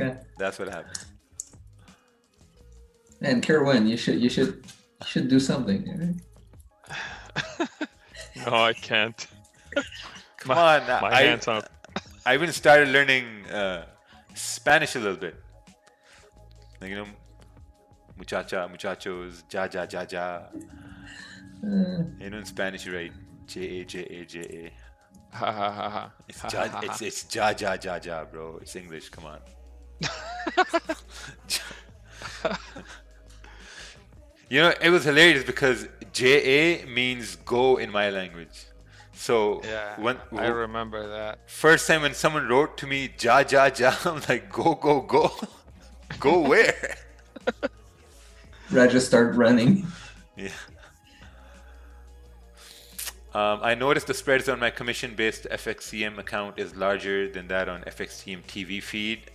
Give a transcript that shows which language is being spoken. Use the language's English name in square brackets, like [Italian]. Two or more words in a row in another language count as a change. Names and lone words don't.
[English] That's what happens. And Kerwin, you should You should do something. Right? No, I can't. Come on, My hands are. I even started learning Spanish a little bit. Like, you know, [Spanish] muchacha, muchachos, ja, ja, ja, ja. [English] You know, in Spanish, you write J A J A J A. Ha ha ha ha. It's [Spanish] ja, ja, ja, ja, [English] bro. It's English. Come on. You know, it was hilarious because JA means go in my language. So Yeah, when I remember that. first time when someone wrote to me [Spanish] ja ja ja, [English] I'm like go go go, go where? Brad just start running. Yeah. I noticed the spreads on my commission-based FXCM account is larger than that on FXCM TV feed.